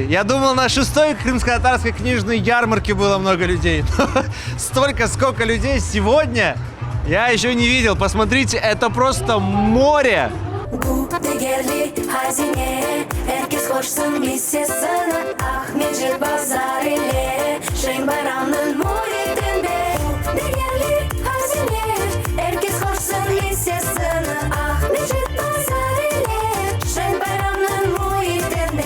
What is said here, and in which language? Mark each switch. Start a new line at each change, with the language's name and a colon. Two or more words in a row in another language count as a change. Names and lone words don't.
Russian: Я думал, на 6-й крымско-татарской книжной ярмарке было много людей. Столько, сколько людей сегодня я еще не видел. Посмотрите, это просто море.
Crimean Tatar: değerli hazine. Herkes koşsun listesine. Ahmetçik pazar ile Şen bayramının muhitinde. Değerli hazine. Herkes koşsun listesine. Ahmetçik pazar ile Şen bayramının muhitinde.